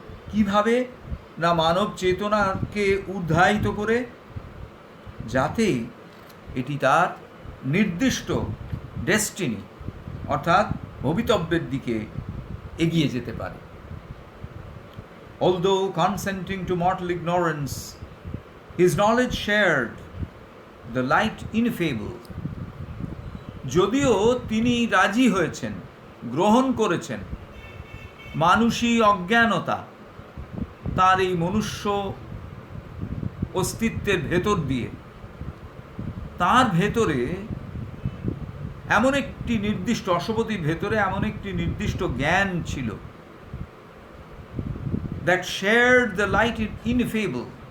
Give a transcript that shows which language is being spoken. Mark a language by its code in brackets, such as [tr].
[bn] কিভাবে না মানব চেতনাকে উদ্ধারিত করে, যাতে এটি তার নির্দিষ্ট ডেস্টিনি অর্থাৎ ভবিতব্যের দিকে এগিয়ে যেতে পারে। [en] Although consenting to mortal ignorance, his knowledge shared the light ineffable. [bn] যদিও তিনি রাজি হয়েছেন, গ্রহণ করেছেন মানুষই অজ্ঞানতা তার এই মনুষ্য অস্তিত্বের ভেতর দিয়ে, তার ভেতরে এমন একটি নির্দিষ্ট অশ্বপতির ভেতরে এমন একটি নির্দিষ্ট জ্ঞান ছিল, [en] that shared the light ineffable,